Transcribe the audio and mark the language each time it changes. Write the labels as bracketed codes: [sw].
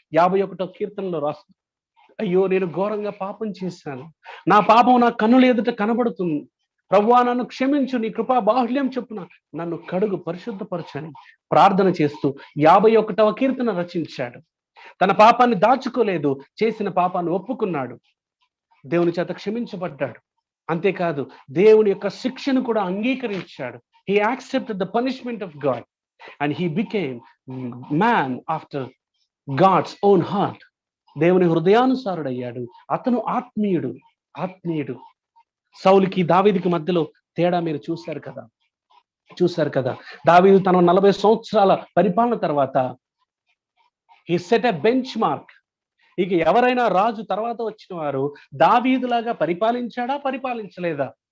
[te] 51వ కీర్తనలో రాసు, అయ్యో నేను ఘోరంగా పాపం చేశాను, నా పాపం నా కన్నుల ఎదుట కనబడుతుంది, ప్రభువా నన్ను క్షమించు, నీ కృపా బాహుళ్యం చొప్పున నన్ను కడుగు, పరిశుద్ధపరచని ప్రార్థన చేస్తూ 51వ కీర్తన రచించాడు. తన పాపాన్ని దాచుకోలేదు, చేసిన పాపాన్ని ఒప్పుకున్నాడు, దేవుని చేత క్షమించబడ్డాడు. అంతేకాదు దేవుని యొక్క శిక్షను కూడా అంగీకరించాడు. [en] He accepted the punishment of God and he became man after God's own heart. [te] దేవుని హృదయానుసారుడయ్యాడు. అతను ఆత్మీయుడు. సౌలుకి దావీదుకి మధ్యలో తేడా మీరు చూశారు కదా. దావీదు తన 40 సంవత్సరాల పరిపాలన తర్వాత [en] he set a benchmark. [te] ఇక ఎవరైనా రాజు తర్వాత వచ్చిన వారు దావీదులాగా పరిపాలించలేదా?